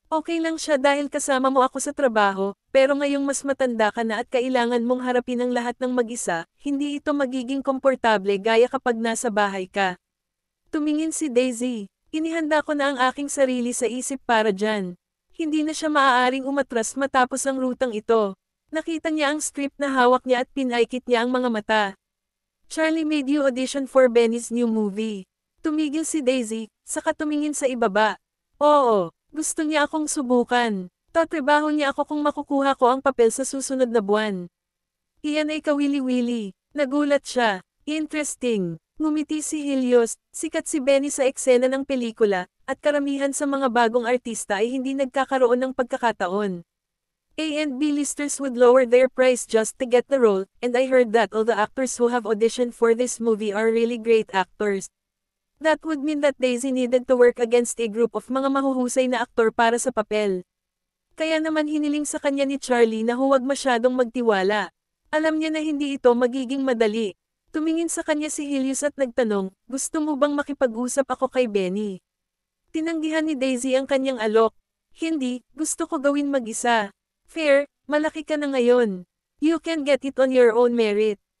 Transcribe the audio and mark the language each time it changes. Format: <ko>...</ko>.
<tl>Okay lang siya dahil kasama mo ako sa trabaho, pero ngayong mas matanda ka na at kailangan mong harapin ang lahat ng mag-isa, hindi ito magiging komportable gaya kapag nasa bahay ka. Tumingin si Daisy. Inihanda ko na ang aking sarili sa isip para dyan. Hindi na siya maaaring umatras matapos ang rutang ito. Nakita niya ang script na hawak niya at pinaikit niya ang mga mata.</tl> <en>Charlie made you audition for Benny's new movie.</en> <tl>Tumigil si Daisy, saka tumingin sa ibaba. Oo, gusto niya akong subukan. Tatrabaho niya ako kung makukuha ko ang papel sa susunod na buwan. Iyan ay kawili-wili. Nagulat siya. Interesting. Ngumiti si Helios, sikat si Benny sa eksena ng pelikula, at karamihan sa mga bagong artista ay hindi nagkakaroon ng pagkakataon.</tl> <en>A&B listers would lower their price just to get the role, and I heard that all the actors who have auditioned for this movie are really great actors. That would mean that Daisy needed to work against a group of</en> <tl>mga mahuhusay na aktor para sa papel. Kaya naman hiniling sa kanya ni Charlie na huwag masyadong magtiwala. Alam niya na hindi ito magiging madali. Tumingin sa kanya si Helios at nagtanong, gusto mo bang makipag-usap ako kay Benny? Tinanggihan ni Daisy ang kanyang alok. Hindi, gusto ko gawin mag-isa. Fair, malaki ka na ngayon.</tl> <en>You can get it on your own merit.</en>